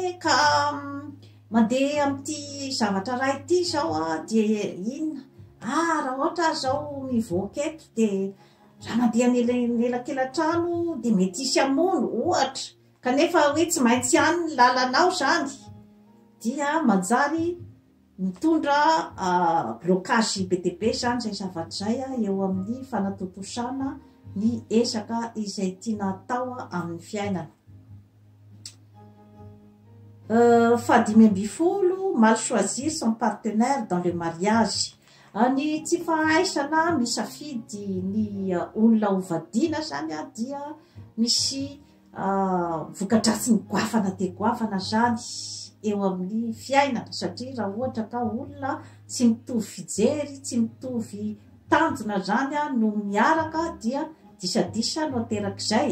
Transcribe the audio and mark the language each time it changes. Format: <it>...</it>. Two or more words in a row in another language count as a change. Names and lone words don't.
<mg>ka mandeha amin'ity zavatra ray ity zao dia inona raha ohatra zao mivoaka eto dia raha mandeha nelakelan-trano dia mety hisy hamono ohatra, kanefa hoe tsy maintsy ihany ny lalanao zany, dia manjary mitondra blocage be dia be zany zay zavatra zay eo amin'ny fanatotosana ny ezaka izay tiana atao amin'ny fiainana. Fahadimy amby folo</mg> <fr>mal choisir son partenaire dans le mariage.</fr> <mg>Ny tsy fahaisana misafidy ny olona hovadiana zany dia misy vokadratsiny goavana dia goavana zany eo amin'ny fiainana, satria raha ohatra ka olona tsy mitovy fijery, tsy mitovy tanjona zany no miaraka dia disadisa no aterak'izay.</mg>